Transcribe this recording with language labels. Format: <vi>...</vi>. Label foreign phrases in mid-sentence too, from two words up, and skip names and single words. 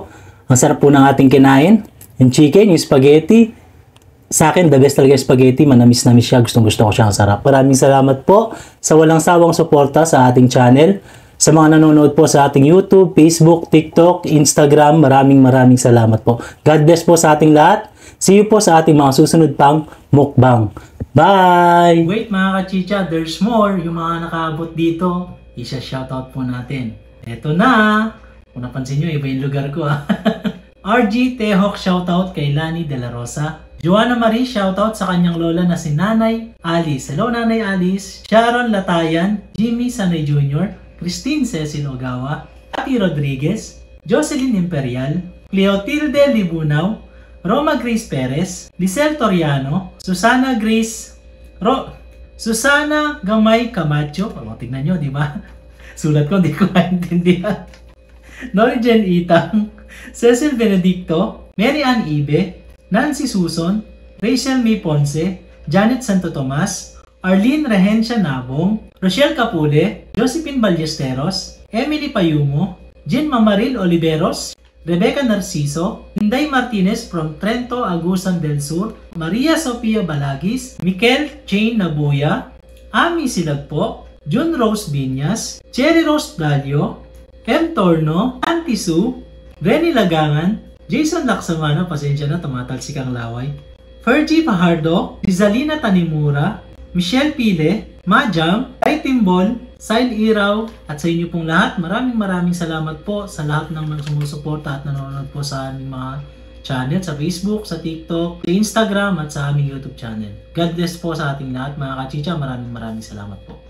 <tl>Ang sarap po ng ating kinain. Yung chicken, yung spaghetti. Sa akin,</tl> <en>the best</en> <tl>talaga yung spaghetti. Manamis-namis siya. Gustong gusto ko siya. Ang sarap. Maraming salamat po sa walang sawang suporta sa ating channel. Sa mga nanonood po sa ating YouTube, Facebook, TikTok, Instagram, maraming salamat po.</tl> <en>God bless</en> <tl>po sa ating lahat.</tl> <en>See you</en> <tl>po sa ating mga susunod pang mukbang. Bye! Wait mga kachicha,</tl> <en>there's more.</en> <tl>Yung mga nakaabot dito, isa-shoutout po natin. Eto na! Kung napansin nyo, iba yung lugar ko RG Tehok, shoutout kay Lani De La Rosa. Joanna Marie, shoutout sa kanyang lola na si Nanay Alice. Hello Nanay Alice. Sharon Latayan, Jimmy Sanay Jr., Christine Cecil Ogawa, Ati Rodriguez, Jocelyn Imperial, Cleotilde Libunaw, Roma Grace Perez, Lisel Toriano, Susana Gamay Camacho. Tignan nyo, di ba? Sulat ko, di ko maintindihan. Norigen Itang, Cecil Benedicto, Mary Ann Ibe, Nancy Suson, Rachel May Ponce, Janet Santo Tomas, Arlene Rehencia Nabong, Rochelle Capule, Josephine Ballesteros, Emily Payumo, Jean Mamaril Oliveros, Rebecca Narciso, Inday Martinez from Trento, Agusan del Sur, Maria Sofia Balagis, Mikel Chain Nabuya, Ami Silagpo, June Rose Binyas, Cherry Rose Dalio, M. Torno, Auntie Sue, Renny Lagangan, Jason Laksamana, pasensya na, tumatalsik ang laway, Fergie Fajardo, Rizalina Tanimura, Michelle Pile, Majam, Ay Timbol, Sail Iraw, at sa inyo pong lahat, maraming salamat po sa lahat ng sumusuporta at nanonood po sa aming mga channel sa Facebook, sa TikTok, sa Instagram at sa aming YouTube channel.</tl> <en>God bless</en> <tl>po sa ating lahat mga kachicha, maraming salamat po.</tl>